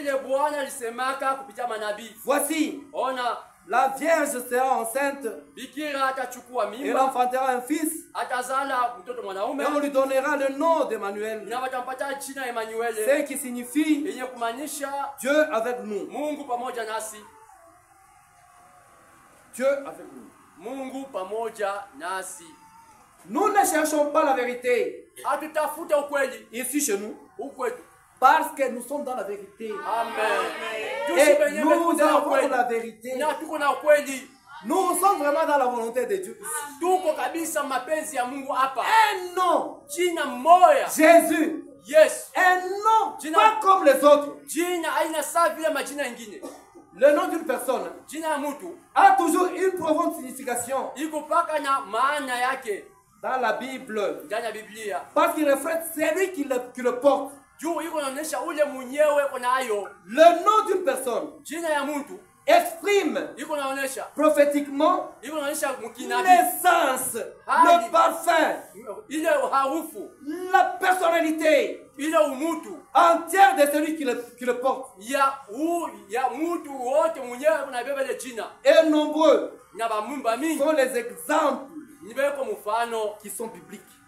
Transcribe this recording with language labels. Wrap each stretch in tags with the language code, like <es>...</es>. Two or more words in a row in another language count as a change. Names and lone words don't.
<fr>Voici, la Vierge sera enceinte et elle enfantera un fils et on lui donnera le nom d'Emmanuel, ce qui signifie Dieu avec nous. Dieu avec nous.</fr> <sw>Mungu pamoja nasi.</sw> <fr>Nous ne cherchons pas la vérité.</fr> <sw>Hatutafuta ukweli</sw> <fr>Ici chez nous.</fr> <sw>ukweli.</sw> <fr>Parce que nous sommes dans la vérité. Amen. Et nous avons la vérité.</fr> <sw>Na tuko na ukweli.</sw> <fr>Nous sommes vraiment dans la volonté de Dieu.</fr> <sw>Tuko kabisa mapenzi ya Mungu hapa.</sw> <fr>Un nom.</fr> <sw>Jina moya.</sw> <fr>Jésus. Yes. Un nom pas comme les autres.</fr> <sw>Jina aina sawa vile majina mengine.</sw> <fr>Le nom d'une personne</fr> <sw>Jina ya mtu</sw> <fr>a toujours une profonde signification</fr> <sw>iko paka na maana yake</sw> <fr>dans la Bible.</fr> <sw>Ndani ya Biblia.</sw> <fr>Parce qu'il reflète celui qui le porte.</fr> <sw>Juu iko naonesha ule mwenyewe kuna ayo.</sw> <fr>Le nom d'une personne</fr> <sw>Jina ya mtu</sw> <fr>exprime prophétiquement l'essence, le parfum, la personnalité entière de celui qui le porte. Et nombreux sont les exemples qui sont bibliques.</fr>